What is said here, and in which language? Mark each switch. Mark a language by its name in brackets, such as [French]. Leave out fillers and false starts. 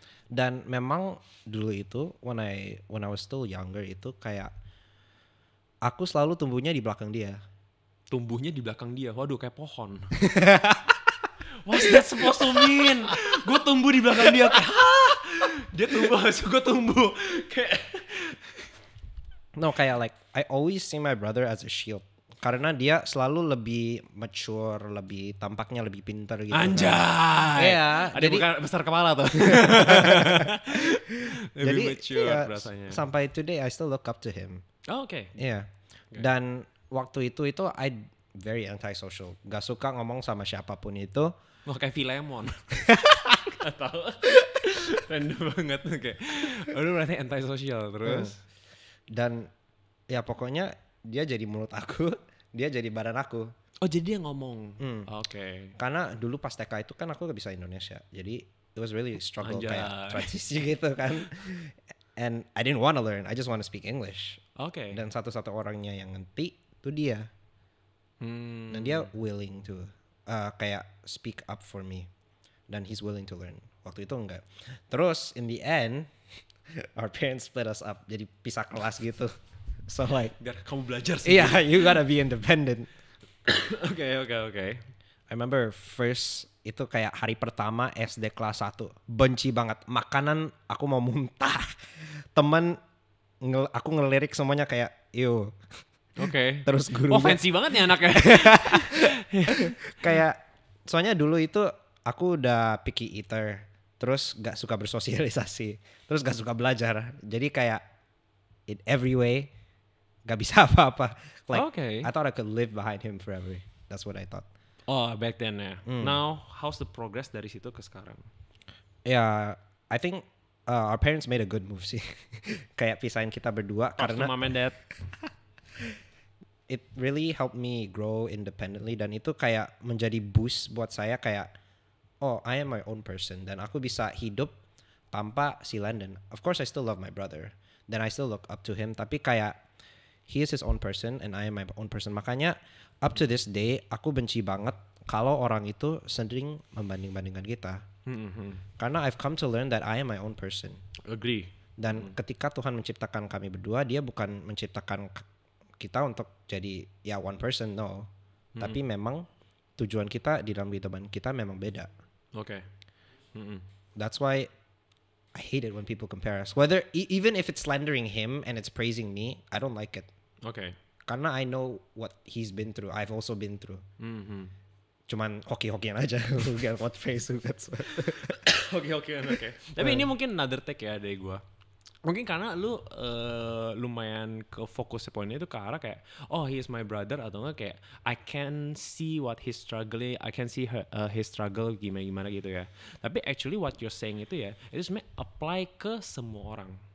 [Indonesian] Dan memang dulu itu [English] when I was still younger [Indonesian] itu kayak aku selalu tumbuhnya di belakang dia. Tumbuhnya di belakang dia, waduh kayak pohon. [English] What's that supposed to mean? [Indonesian] Gue tumbuh di belakang dia kayak dia tumbuh, gue tumbuh kayak. [English] No, kayak like I always see my brother as a shield. [Indonesian] Karena dia selalu lebih mature, lebih tampaknya lebih pintar gitu. Anjay. Iya. Ada bukan besar kepala tuh. Lebih mature rasanya. [English] Sampai today I still look up to him. [Indonesian] Oh, oke. Iya. Dan waktu itu [English] I very antisocial. [Indonesian] Gak suka ngomong sama siapapun itu. Wah kayak Filemon. Gak tau. Random banget tuh kayak. Lu berarti antisocial terus. Dan ya pokoknya dia jadi mulut aku, dia jadi badan aku. Oh jadi dia ngomong. Oke. Karena dulu pas TK itu kan aku gak bisa Indonesia. Jadi [English] it was really struggle [Indonesian] kayak transisi gitu kan. [English] And I didn't want to learn, I just want to speak English. [Indonesian] Oke. Dan satu-satu orangnya yang ngerti itu dia. [English] Dan dia willing to kayak speak up for me. Dan he's willing to learn. [Indonesian] Waktu itu enggak. [English] Terus in the end our parents split us up. [Indonesian] Jadi pisah kelas gitu. So like biar kamu belajar sih. [English] Yeah, you gotta be independent. [Indonesian] Oke. [English] I remember first [Indonesian] itu kayak hari pertama SD kelas 1. Benci banget. Makanan aku mau muntah. Temen aku ngelirik semuanya kayak ew. Oke. Terus gurunya. Oh fancy banget nih anaknya. Kayak soalnya dulu itu aku udah picky eater. Terus gak suka bersosialisasi. Terus gak suka belajar. Jadi kayak [English] in every way [Indonesian] gak bisa apa-apa. [English] Like I thought I could live behind him forever. That's what I thought. Oh back then ya. Now how's the progress [Indonesian] dari situ ke sekarang? [English] Yeah, I think our parents made a good move sih. [Indonesian] Kayak pisahin kita berdua karena [English] mom and dad. It really helped me grow independently [Indonesian] dan itu kayak menjadi [English] boost [Indonesian] buat saya kayak [English] oh I am my own person [Indonesian] dan aku bisa hidup tanpa si Landon. [English] Of course I still love my brother. Then I still look up to him [Indonesian] tapi kayak [English] he is his own person and I am my own person. [Indonesian] Makanya [English] up to this day [Indonesian] aku benci banget kalau orang itu sering membanding-bandingkan kita. [English] Karena I've come to learn that I am my own person. Agree. [Indonesian] Dan ketika Tuhan menciptakan kami berdua, dia bukan menciptakan kita untuk jadi ya [English] one person, no. [Indonesian] Tapi memang tujuan kita di dalam kehidupan kita memang beda. Oke. [English] That's why I hate it when people compare us. Whether even if it's slandering him and it's praising me, I don't like it. [Indonesian] Oke. [English] Karena I know what he's been through. I've also been through. [Indonesian] Cuman hoki-hokian aja. [English] Who get what praise, who gets what. [Indonesian] Hoki-hokian, oke. Tapi ini mungkin [English] another take [Indonesian] ya dari gue. Mungkin karena lu lumayan ke fokus poinnya itu ke arah kayak [English] oh he is my brother [Indonesian] atau enggak kayak [English] I can see what he's struggling, I can see his struggle [Indonesian] gimana gitu ya. Tapi [English] actually what you're saying [Indonesian] itu ya itu sebenarnya apply ke semua orang.